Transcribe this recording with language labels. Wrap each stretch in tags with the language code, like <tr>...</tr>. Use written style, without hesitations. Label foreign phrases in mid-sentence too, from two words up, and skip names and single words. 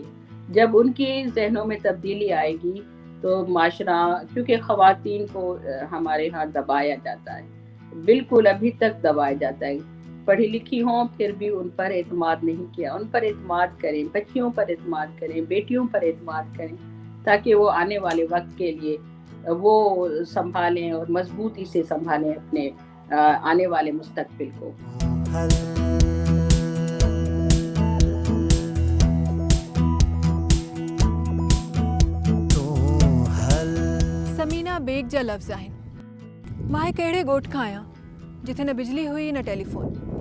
<ur>جب ان کی ذہنوں میں تبدیلی آئے گی تو معاشرہ، کیونکہ خواتین کو ہمارے ہاں دبایا جاتا ہے، بالکل ابھی تک دبایا جاتا ہے، پڑھی لکھی ہوں پھر بھی ان پر اعتماد نہیں کیا. ان پر اعتماد کریں، بچیوں پر اعتماد کریں، بیٹیوں پر اعتماد کریں، تاکہ وہ آنے والے وقت کے لیے وہ سنبھالیں اور مضبوطی سے سنبھالیں اپنے آنے والے مستقبل کو.</ur> <sd>समीना बेग जा लफ़्ज़ आहिनि. मां हिकु अहिड़े ॻोठ खां आहियां जिथे न बिजली हुई न टेलीफोन.</sd>